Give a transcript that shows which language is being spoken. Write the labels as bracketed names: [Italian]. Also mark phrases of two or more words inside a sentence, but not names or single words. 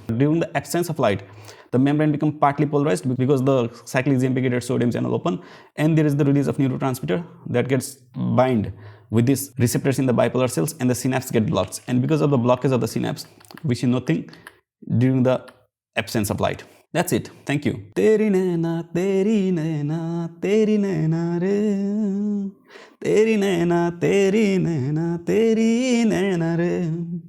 [English] During the absence of light, the membrane becomes partly polarized because the cyclic GMP gated sodium channel open, and there is the release of neurotransmitter that gets bind with these receptors in the bipolar cells, and the synapse get blocked. And because of the blockage of the synapse, we see nothing during the absence of light. That's it. Thank you. [Hindi] तेरी नैना, तेरी नैना, तेरी नैना रे. तेरी नैना, तेरी नैना, तेरी नैना रे.